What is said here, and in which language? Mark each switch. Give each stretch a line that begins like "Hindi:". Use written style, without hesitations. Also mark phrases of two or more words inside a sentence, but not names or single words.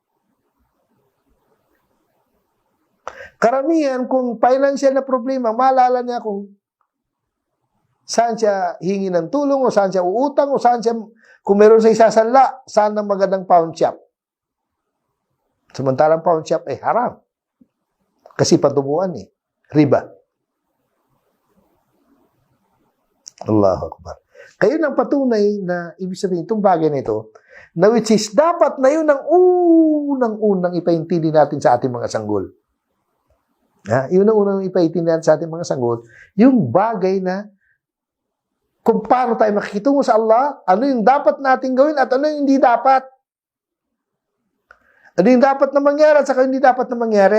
Filipino: Karamihan, kung financial na problema, maalala niya kung saan siya hingi ng tulong, o saan siya uutang, o saan siya, kung meron sa isasanla, saan ang magandang
English: pawn shop.
Filipino: Samantalang
English: pawn shop
Filipino: ay haram. Kasi patubuan riba.
Arabic: الله أكبر.
Filipino: Kayo nang patunay na ibig sabihin itong bagay na ito, na
English: which is
Filipino: dapat na yun ang unang-unang ipaintindi natin sa ating mga sanggol. Yun ang unang ipaintindi natin sa ating mga sanggol, yung bagay na kung paano tayo makikitungo sa Allah, ano yung dapat natin gawin at ano yung hindi dapat. Ano yung dapat na mangyari at saka hindi dapat na mangyari.